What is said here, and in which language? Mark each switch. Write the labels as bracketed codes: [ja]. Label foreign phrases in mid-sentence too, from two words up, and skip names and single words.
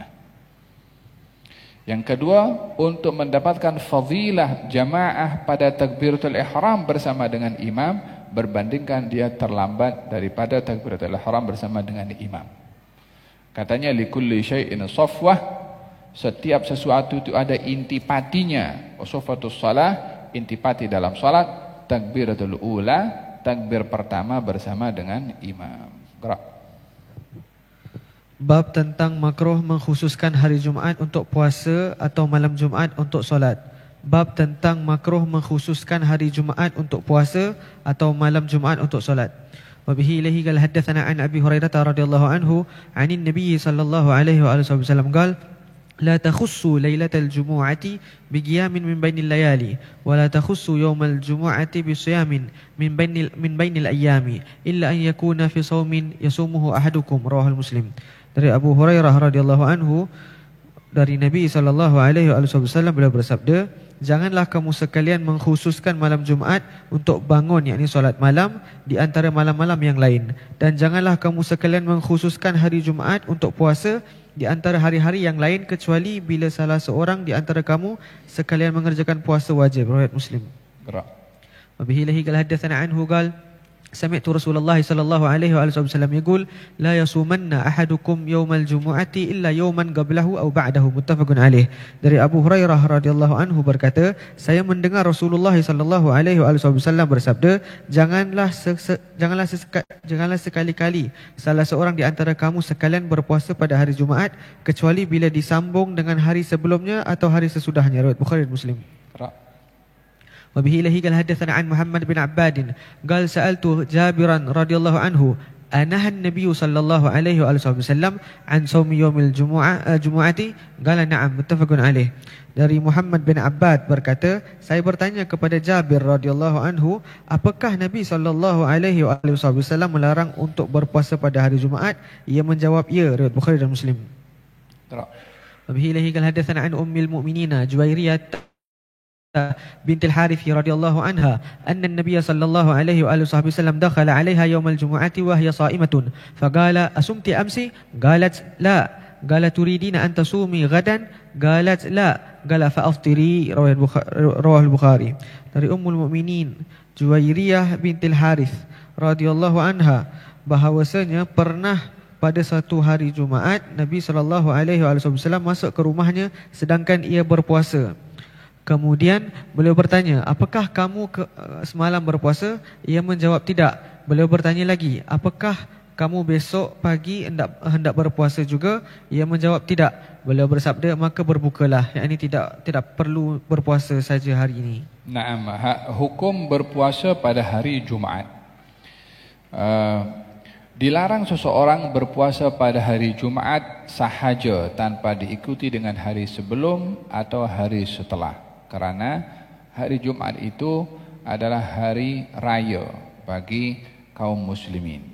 [ms] Yang kedua, untuk mendapatkan fadilah jamaah pada [ar] تكبيرة الإحرام [ms] bersama dengan imam berbandingkan dia terlambat daripada [ar] تكبيرة الإحرام [ms] bersama dengan imam. Katanya [ar] لكل شيء صفوة, [ms] setiap sesuatu itu ada intipatinya. [ar] صفوة الصلاة, [ms] intipati dalam salat, [ar] تكبيرة الأولى, [ms] takbir pertama bersama dengan imam. Gerak. Bab tentang makruh mengkhususkan hari Jumaat untuk puasa atau malam Jumaat untuk solat. Bab tentang makruh mengkhususkan hari Jumaat untuk puasa atau malam Jumaat untuk solat. [ar] وبه إليه قال حدثنا عن أبي هريرة رضي الله عنه عن النبي صلى الله عليه وسلم قال لا تخصوا ليلة الجمعة بقيام من بين الليالي ولا تخصوا يوم الجمعة بصيام من بين الأيام إلا أن يكون في صوم يصومه أحدكم، رواه مسلم. [ms] Dari Abu Hurairah [ar] رضي الله عنه [ms] dari Nabi [ar] صلى الله عليه وسلم [ms] beliau bersabda, janganlah kamu sekalian mengkhususkan malam Jumaat untuk bangun, yakni solat malam di antara malam-malam yang lain, dan janganlah kamu sekalian mengkhususkan hari Jumaat untuk puasa di antara hari-hari yang lain kecuali bila salah seorang di antara kamu sekalian mengerjakan puasa wajib, riwayat Muslim. Gerak. [ar] وبه إليه قال حدثنا عنه قال سمعت رسول الله صلى الله عليه وسلم يقول لا يصومن أحدكم يوم الجمعة إلا يوما قبله أو بعده، متفق عليه. [ms] Dari Abu Hurairah [ar] رضي الله عنه [ms] berkata, saya mendengar Rasulullah [ar] صلى الله عليه وسلم [ms] bersabda, janganlah sekali-kali salah seorang di antara kamu sekalian berpuasa pada hari Jumaat kecuali bila disambung dengan hari sebelumnya atau hari sesudahnya, riwayat Bukhari dan Muslim. [ar] وبه إليه قال حدثنا عن محمد بن عباد قال سألت جابرا رضي الله عنه أنهى النبي صلى الله عليه وسلم عن صوم يوم الجمعة قال نعم متفق عليه. Dari Muhammad bin Abbad berkata, saya bertanya kepada Jabir رضي الله عنه, apakah Nabi صلى الله عليه وسلم melarang untuk berpuasa pada hari Jumaat? Ia menjawab, ya, riwayat Bukhari dan Muslim. وبه إليه قال حدثنا عن أم المؤمنين جويرية بنت الحارث رضي الله عنها أن النبي صلى الله عليه وسلم دخل عليها يوم الجمعة وهي صائمة فقال أصمت أمس؟ قالت لا. قال تريدين أن تصومي غدا؟ قالت لا. قال فأفطري، رواه البخاري. [ms] Dari Ummul Mukminin Juwairiyah bintil Harith [ar] رضي الله عنها [ms] bahawasanya pernah pada satu hari Jumaat Nabi [ar] صلى الله عليه وسلم [ms] masuk ke rumahnya sedangkan ia berpuasa. Kemudian beliau bertanya, apakah kamu semalam berpuasa? Ia menjawab tidak. Beliau bertanya lagi, apakah kamu besok pagi hendak berpuasa juga? Ia menjawab tidak. Beliau bersabda, maka berbukalah, yakni tidak perlu berpuasa saja hari ini. Naam, hukum berpuasa pada hari Jumaat. Dilarang seseorang berpuasa pada hari Jumaat sahaja tanpa diikuti dengan hari sebelum atau hari setelah. Kerana hari Jumaat itu adalah hari raya bagi kaum muslimin.